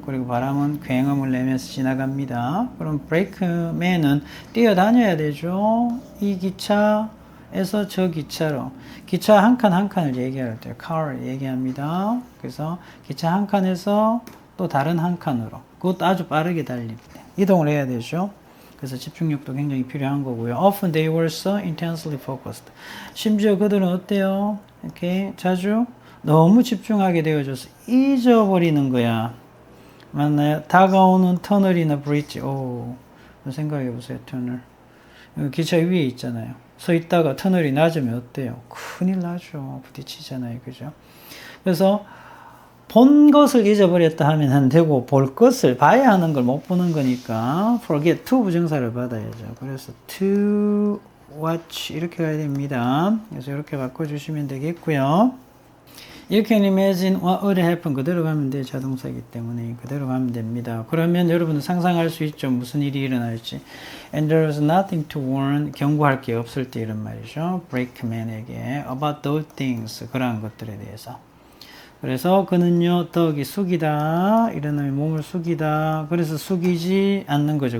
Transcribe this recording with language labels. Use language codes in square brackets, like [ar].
[ko] 그리고 바람은 굉음을 내면서 지나갑니다. 그럼 브레이크맨은 뛰어다녀야 되죠. 이 기차에서 저 기차로 기차 한 칸 한 칸을 얘기할 때 car 얘기합니다. 그래서 기차 한 칸에서 또 다른 한 칸으로 그것도 아주 빠르게 달릴 때 이동을 해야 되죠. 그래서 집중력도 굉장히 필요한 거고요. [en] Often they were so intensely focused. [ko] 심지어 그들은 어때요? 이렇게 자주 너무 집중하게 되어져서 잊어버리는 거야. 맞나요? 다가오는 터널이나 브릿지. 생각해 보세요. 터널. 기차 위에 있잖아요. 서 있다가 터널이 낮으면 어때요? 큰일 나죠. 부딪히잖아요. 그죠? 그래서 본 것을 잊어버렸다 하면 안 되고 볼 것을 봐야 하는 걸 못 보는 거니까 forget to 부정사를 받아야죠. 그래서 to watch 이렇게 가야 됩니다. 그래서 이렇게 바꿔주시면 되겠고요. [en] You can imagine what would happen 그대로 가면 돼요. [ko] 자동사이기 때문에 그대로 가면 됩니다. 그러면 여러분은 상상할 수 있죠. 무슨 일이 일어날지. [en] And there was nothing to warn 경고할 게 없을 때 이런 말이죠. Brakeman에게 about those things 그러한 것들에 대해서. [ko] 그래서 그는요 덕이 숙이다 이러면 몸을 숙이다 그래서 숙이지 않는 거죠.